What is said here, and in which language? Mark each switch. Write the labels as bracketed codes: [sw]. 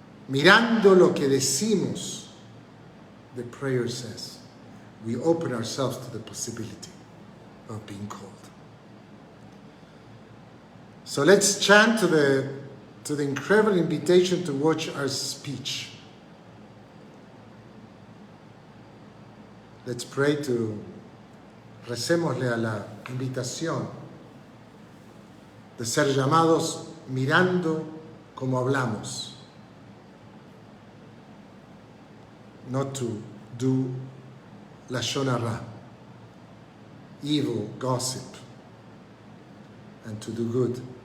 [es] Mirando lo que decimos, [en] the prayer says, we open ourselves to the possibility of being called. So let's chant to the incredible invitation to watch our speech. Let's pray [es] recémosle a la invitación de ser llamados mirando como hablamos. [en] Not to do lashon hara, evil, gossip, and to do good.